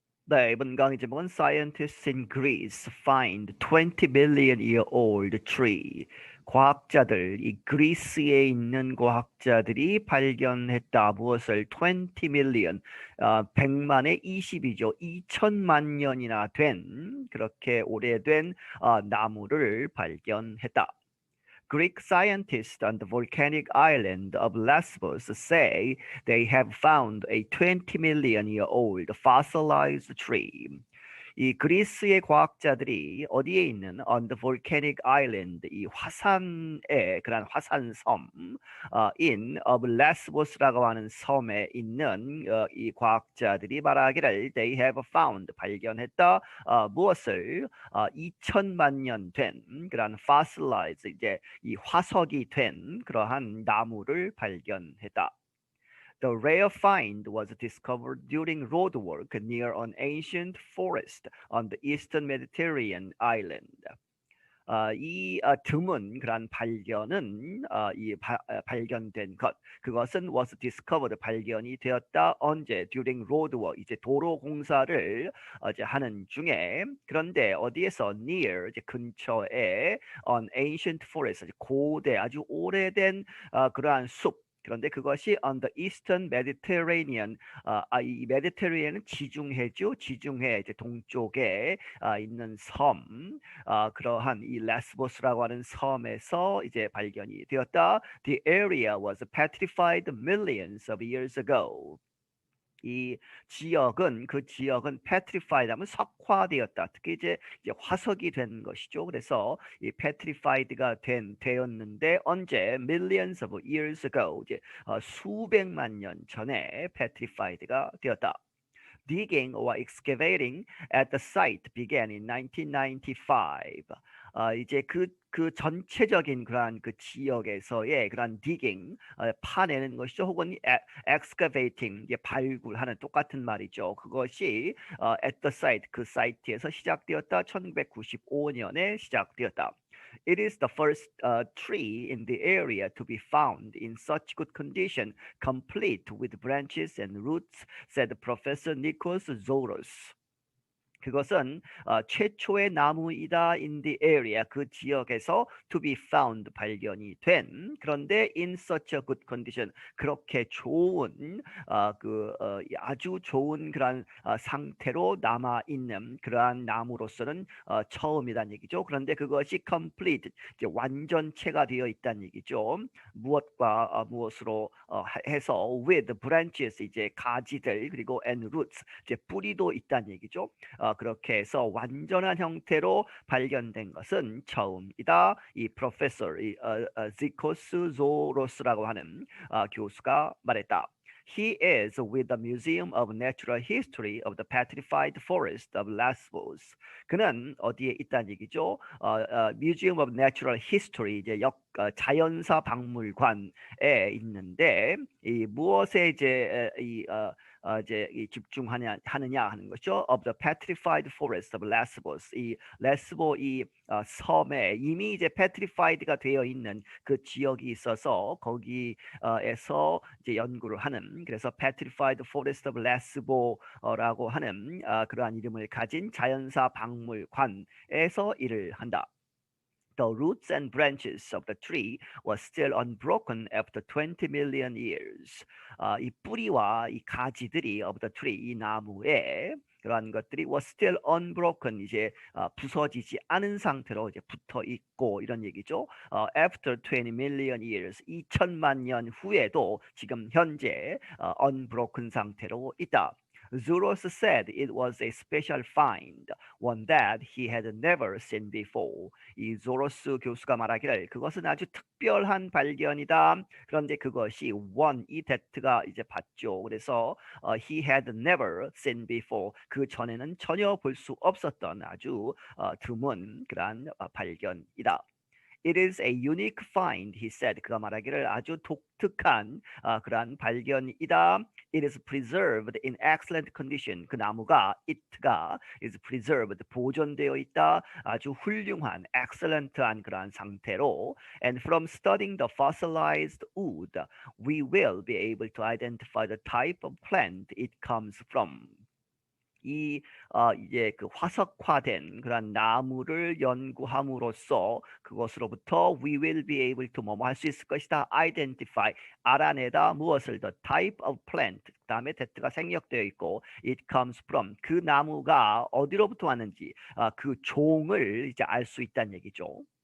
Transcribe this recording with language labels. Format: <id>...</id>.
<ko>네, 이번 강의 제목은</ko> <en>Scientists in Greece find 20 million year old tree.</en> <ko>과학자들, 이 그리스에 있는 과학자들이 발견했다. 무엇을?</ko> <en>20 million,</en> <ko>100만의 20이죠. 2천만 년이나 된, 그렇게 오래된 나무를 발견했다.</ko> <en>Greek scientists on the volcanic island of Lesbos say they have found a 20 million year old fossilized tree.</en> <ko>이 그리스의 과학자들이 어디에 있는</ko> <en>on the volcanic island</en> <ko>이 화산의 그런 화산섬 in of Lesbos라고 하는 섬에 있는 이 과학자들이 말하기를</ko> <en>they have found</en> <ko>발견했다 무엇을 2천만 년 된 그런 fossilized 이제 이 화석이 된 그러한 나무를 발견했다.</ko> <en>The rare find was discovered during roadwork near an ancient forest on the eastern Mediterranean island.</en> <ko>이 드문 그런 발견은 발견된 것 그것은</ko> <en>was discovered</en> <ko>발견이 되었다 언제</ko> <en>during roadwork</en> <ko>이제 도로 공사를 이제 하는 중에 그런데 어디에서 near 이제 근처에</ko> <en>an ancient forest</en> <ko>고대 아주 오래된 그러한 숲 그런데 그것이</ko> <en>on the eastern Mediterranean,</en> <ko>이 메디테리안은 지중해죠. 지중해 이제 동쪽에 있는 섬, 그러한 이 레스보스라고 하는 섬에서 이제 발견이 되었다.</ko> <en>The area was petrified millions of years ago.</en> <ko>이 그 지역은 petrified 하면 석화되었다. 특히 이제 화석이 된 것이죠. 그래서 이 petrified가 되었는데 언제</ko> <en>millions of years ago</en> <ko>이제 수백만 년 전에 petrified가 되었다.</ko> <en>Digging or excavating at the site began in 1995.</en> <ko>이제 그 전체적인 그러한 그 지역에서의 그러한 digging, 파내는 것이죠. 혹은 excavating, 이제 발굴하는 똑같은 말이죠. 그것이</ko> <en>at the site,</en> <ko>그 사이트에서 시작되었다. 1995년에 시작되었다.</ko> <en>It is the first tree in the area to be found in such good condition, complete with branches and roots, said Professor Nikos Zoros.</en> <ko>그것은 최초의 나무이다</ko> <en>in the area</en> <ko>그 지역에서</ko> <en>to be found</en> <ko>발견이 된 그런데</ko> <en>in such a good condition</en> <ko>그렇게 좋은 아주 좋은 그런 상태로 남아 있는 그러한 나무로서는 처음이란 얘기죠. 그런데 그것이 complete 이제 완전체가 되어 있다는 얘기죠. 무엇과 무엇으로 해서</ko> <en>with branches</en> <ko>이제 가지들 그리고</ko> <en>and roots</en> <ko>이제 뿌리도 있다는 얘기죠. 그렇게 해서 완전한 형태로 발견된 것은 처음이다. 이 프로페서 지코스 조로스라고 하는 교수가 말했다.</ko> <en>He is with the Museum of Natural History of the Petrified Forest of Lesbos.</en> <ko>그는 어디에 있다는 얘기죠? Museum of Natural History 이제 자연사 박물관에 있는데 이 무엇에 이제 이제 집중하느냐 하는 것이죠.</ko> <en>Of the petrified forest of Lesbos.</en> <ko>이 레스보 이 섬에 이미 이제 petrified가 되어 있는 그 지역이 있어서 거기에서 이제 연구를 하는 그래서 petrified forest of Lesbo라고 하는 그러한 이름을 가진 자연사 박물관에서 일을 한다.</ko> <en>The roots and branches of the tree were still unbroken after 20 million years.</en> <ko>이 뿌리와 이 가지들이</ko> <en>of the tree,</en> <ko>이 나무에 그러한 것들이</ko> <en>was still unbroken,</en> <ko>이제 부서지지 않은 상태로 이제 붙어 있고 이런 얘기죠.</ko> <en>After 20 million years,</en> <ko>2천만 년 후에도 지금 현재 unbroken 상태로 있다.</ko> <en>Zuros said it was a special find, one that he had never seen before.</en> <ko>이 조로스 교수가 말하기를 그것은 아주 특별한 발견이다. 그런데 그것이 one, 이 that가 이제 받죠. 그래서</ko> <en>he had never seen before.</en> <ko>그 전에는 전혀 볼 수 없었던 아주 드문 그런 발견이다.</ko> <en>It is a unique find, he said.</en> <ko>그가 말하기를 아주 독특한 그러한 발견이다.</ko> <en>It is preserved in excellent condition.</en> <ko>그 나무가 it가 is preserved 보존되어 있다. 아주 훌륭한 excellent한 그러한 상태로.</ko> <en>And from studying the fossilized wood, we will be able to identify the type of plant it comes from.</en> <ko>이 이제 그 화석화된 그런 나무를 연구함으로써 그것으로부터</ko> <en>we will be able to</en> <ko>뭐뭐 할 수 있을 것이다. identify 알아내다 무엇을</ko> <en>the type of plant</en> <ko>그다음에 that가 생략되어 있고</ko> <en>it comes from</en> <ko>그 나무가 어디로부터 왔는지 그 종을 이제 알 수 있다는 얘기죠.</ko>